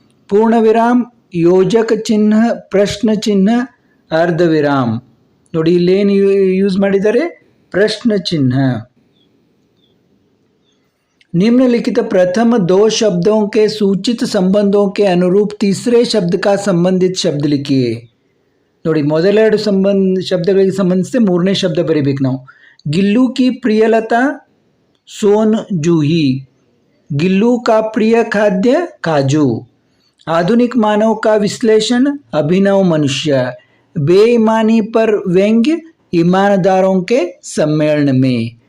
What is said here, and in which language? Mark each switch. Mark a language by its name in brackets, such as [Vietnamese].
[Hindi] पूर्ण विराम, योजक चिन्ह, प्रश्न चिन्ह, अर्ध विराम. [Kannada] ನೋಡಿ, ಇಲ್ಲೇನು ಯೂಸ್ ಮಾಡಿದ್ದಾರೆ? ಪ್ರಶ್ನ ಚಿಹ್ನ. [Hindi] निम्नलिखित प्रथम 2 शब्दों के सूचित संबंधों के अनुरूप तीसरे शब्द का संबंधित शब्द लिखिए. [Kannada] ನೋಡಿ, ಮೊದಲೆರಡು ಶಬ್ದಗಳಿಗೆ ಸಂಬಂಧಿಸಿದ ಮೂರನೇ ಶಬ್ದ ಬರೀಬೇಕು ನಾವು. [Hindi] ಗಿಲ್ಲು ಕಿ ಪ್ರಿಯಲತಾ सोन जूही. गिल्लू का प्रिय खाद्य काजू. आधुनिक मानव का विश्लेषण अभिनव मनुष्य. बेईमानी पर व्यंग्य ईमानदारों के सम्मेलन में.